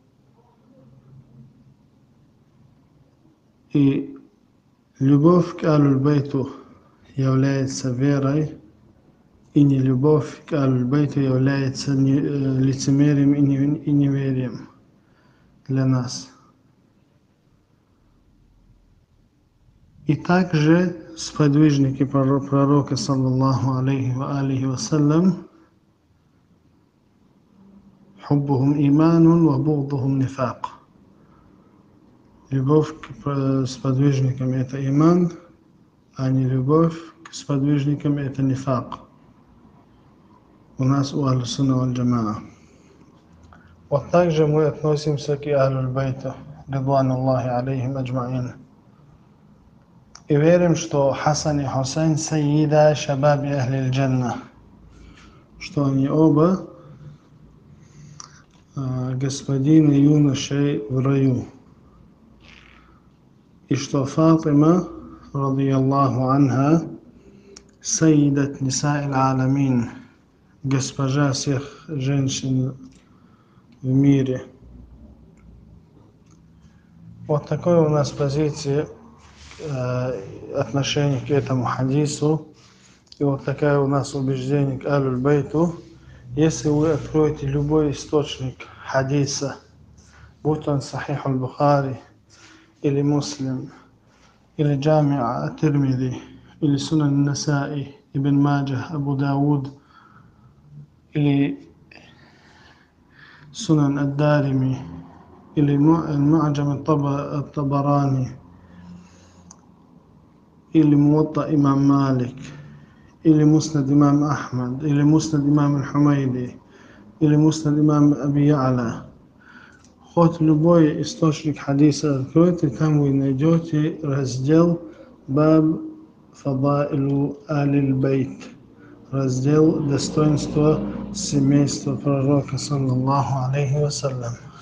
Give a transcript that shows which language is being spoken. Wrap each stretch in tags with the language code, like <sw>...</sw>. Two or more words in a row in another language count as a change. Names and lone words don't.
<ru>И любовь к Ахлюль-Байту является верой, и нелюбовь к Ахлюль-Байту является лицемерием и неверием для нас. И также сподвижники пророка,</ru> <ar>صلى الله عليه وعلى آله وسلم حبهم إيمان وبغضهم نفاق.</ar> <ru>Любовь к сподвижникам это иман, а не любовь к сподвижникам это нифак. У нас у</ru> <ar>أهل السنة والجماعة.</ar> <ru>Вот также мы относимся к Ахлюль-Байту,</ru> <ar>رضوان الله عليهم أجمعين.</ar> <ru>И верим, что Хасан и Хусейн</ru> <ar>سيدا شباب أهل الجنة,</ar> <ru>что они оба господины юношей в раю. И что Фатима,</ru> <ar>رضي الله عنها سيدة نساء العالمين,</ar> <ru>госпожа всех женщин в мире. Вот такой у нас позиция отношение к этому хадису. И вот такая у нас убеждение к Ахлюль-Байту. Если вы откроете любой источник хадиса, будь он Сахих аль-Бухари, или Муслим, или Джамиа ат-Тирмизи, или Сунан Насаи, Ибн Маджах, Абу Дауд, или Сунан ад-Дарими, или Му'аджам ат-Табарани, или Муатта имам Малик, или Муснад имам Ахмад, или Муснад имам аль-Хумайди, или Муснад имам Аби Я'ля. Хоть любой источник хадиса откройте, там вы найдете раздел Баб Фадаилу Аль-Байт, раздел достоинства семейства пророка,</ru> <ar>صلى الله عليه وسلم.</ar>